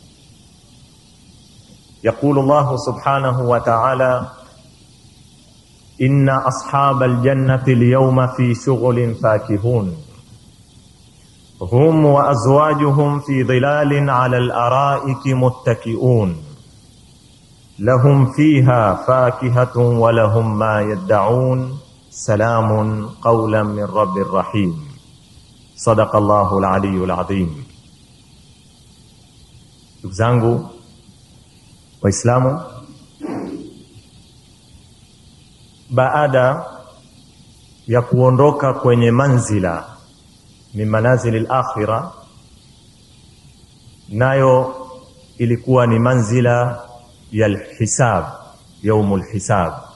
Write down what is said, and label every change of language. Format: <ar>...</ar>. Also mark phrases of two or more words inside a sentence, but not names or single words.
<ar>يقول الله سبحانه وتعالى: إن أصحاب الجنة اليوم في شغل فاكهون هم وأزواجهم في ظلال على الأرائك متكئون لهم فيها فاكهة ولهم ما يدعون سلام قولا من رب الرحيم. صدق الله العلي العظيم.</ar> <sw>Ndugu zangu Waislamu, baada ya kuondoka kwenye</sw> <ar>منزلة من منازل الآخرة,</ar> <sw>nayo ilikuwa ni manzila ya al-hisab,</sw> <ar>يوم الحساب,</ar>